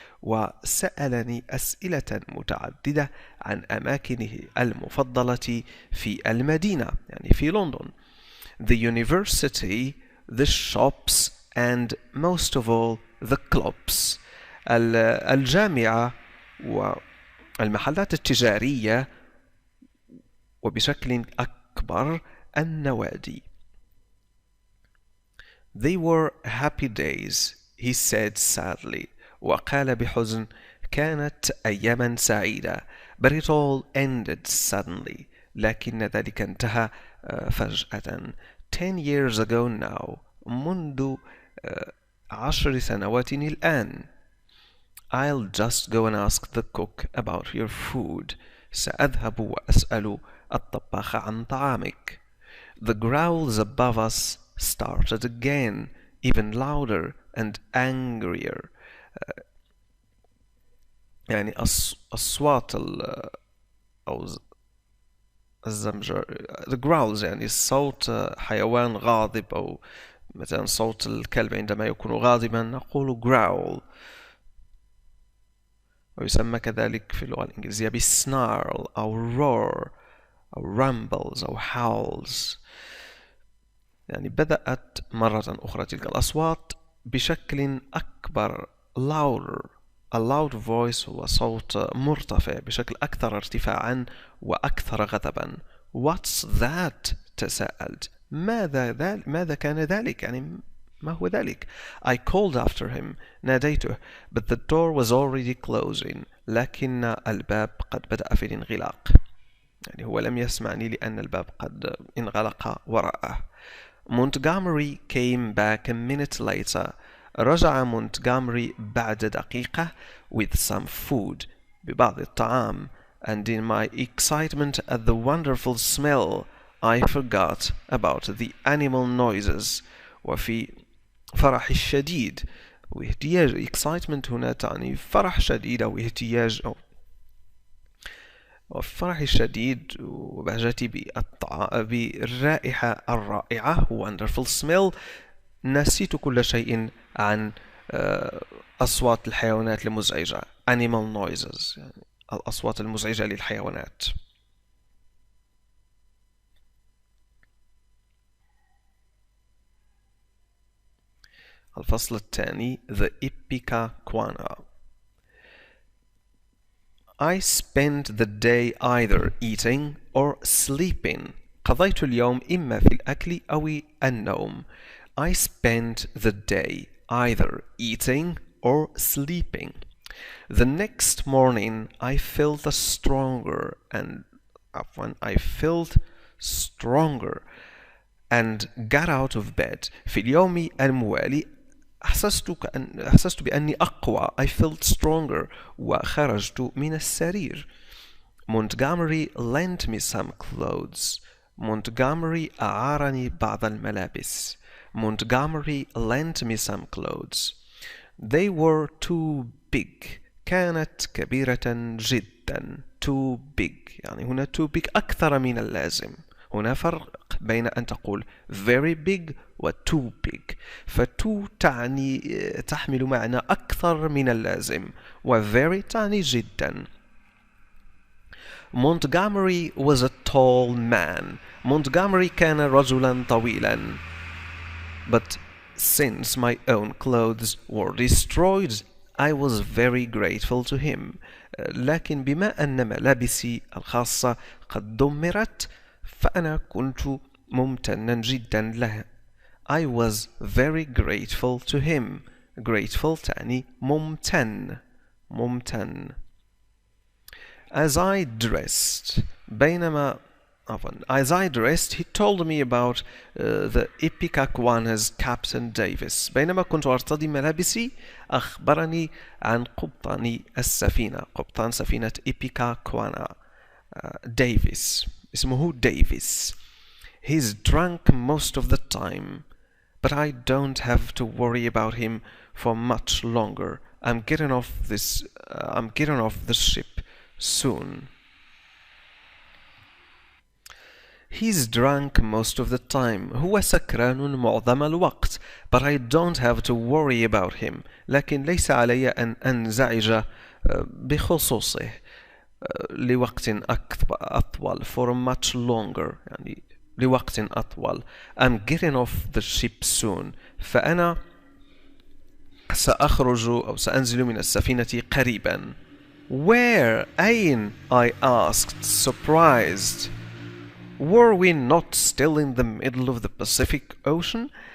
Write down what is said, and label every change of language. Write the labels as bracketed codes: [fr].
[ar] وسألني أسئلة متعددة عن أماكنه المفضلة في المدينة، يعني في لندن. [en] The university, the shops, and most of all the clubs. [ar] الجامعة والمحلات التجارية، وبشكل أكبر النوادي. [en] They were happy days, he said sadly. [ar] وقال بحزن: كانت أياما سعيدة. [en] But it all ended suddenly. [ar] لكن ذلك انتهى فجأة. [en] 10 years ago now. [ar] منذ 10 سنوات الآن. [en] I'll just go and ask the cook about your food. [ar] سأذهب وأسأل الطباخ عن طعامك. [en] The growls above us started again, even louder and angrier. [ar] يعني أصوات أو الزمجر. The growls يعني صوت حيوان غاضب، أو مثلا صوت الكلب عندما يكون غاضبا نقول growl، ويسمى كذلك في اللغة الإنجليزية snarl أو roar أو rumbles أو howls. يعني بدأت مرة أخرى تلك الأصوات بشكل أكبر louder. [en] A loud voice [ar] هو صوت مرتفع بشكل أكثر ارتفاعا وأكثر غضبا. [en] What's that؟ [ar] تساءلت. ماذا كان ذلك؟ يعني ما هو ذلك؟ [en] I called after him. [ar] ناديته. [en] But the door was already closing. [ar] لكن الباب قد بدأ في الانغلاق. يعني هو لم يسمعني لأن الباب قد انغلق وراءه. [en] Montgomery came back a minute later. [ar] رجع مونتغامري بعد دقيقة [en] with some food، [ar] ببعض الطعام. [en] And in my excitement at the wonderful smell I forgot about the animal noises. [ar] وفي فرح الشديد واهتياج. excitement هنا تعني فرح شديد أو اهتياج، أو وفي فرح الشديد وبهجتي بالرائحة الرائعة [en] wonderful smell [ar] نسيت كل شيء عن أصوات الحيوانات المزعجة [en] animal noises، [ar] يعني الأصوات المزعجة للحيوانات. الفصل الثاني The Ipecacuanha. [en] I spent the day either eating or sleeping. [ar] قضيت اليوم إما في الأكل أو النوم. [en] I spent the day either eating or sleeping. The next morning I felt stronger and got out of bed. [ar] في اليوم الموالي أحسست بأني أقوى. [en] I felt stronger. [ar] وخرجت من السرير. [en] Montgomery lent me some clothes. [ar] Montgomery أعارني بعض الملابس. [en] Montgomery lent me some clothes. They were too big. [ar] كانت كبيرة جدا. Too big. يعني هنا too big أكثر من اللازم. هنا فرق بين أن تقول very big و too big. فتو تعني تحمل معنى أكثر من اللازم، و very تعني جدا. [en] Montgomery was a tall man. [ar] Montgomery كان رجلا طويلا. [en] But since my own clothes were destroyed, I was very grateful to him. [ar] لكن بما أن ملابسي الخاصة قد دمرت، فأنا كنت ممتنا جدا له. [en] I was very grateful to him. [ar] Grateful تعني ممتن. ممتن. [en] As I dressed, as I dressed, he told me about the Ipecacuanha's Captain Davis. [ar] بينما كنت أرتدي ملابسي، أخبرني عن قبطان السفينة، قبطان سفينة إبيكاكوانا ديفيس. اسمه ديفيس. [en] He's drunk most of the time, but I don't have to worry about him for much longer. I'm getting off the ship soon. He's drunk most of the time. [ar] هو سكران معظم الوقت. [en] But I don't have to worry about him. [ar] لكن ليس علي أن أنزعج بخصوصه لوقت أطول. [en] For much longer. [ar] يعني لوقت أطول. [en] I'm getting off the ship soon. [ar] فأنا سأخرج أو سأنزل من السفينة قريبا. [en] Where? أين? I asked, surprised. Were we not still in the middle of the Pacific Ocean?